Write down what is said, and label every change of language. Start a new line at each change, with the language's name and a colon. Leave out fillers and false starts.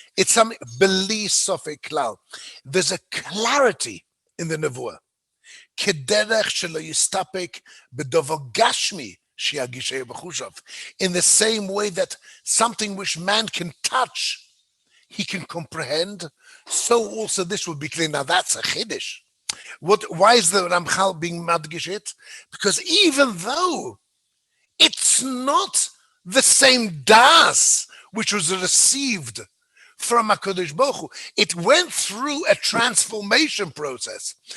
English: It's something,
Hebrew: beli sofek klal.
English: There's a clarity in the Nevuah.
Hebrew: כדרך שלא יסתפק בדבר גשמי שיגישהו בחושיו.
English: In the same way that something which man can touch, he can comprehend, so also this would be clear. Now that's a chiddush. Why is the Ramchal being madgish it? Because even though it's not the same das which was received from HaKadosh Baruch Hu, it went through a transformation process.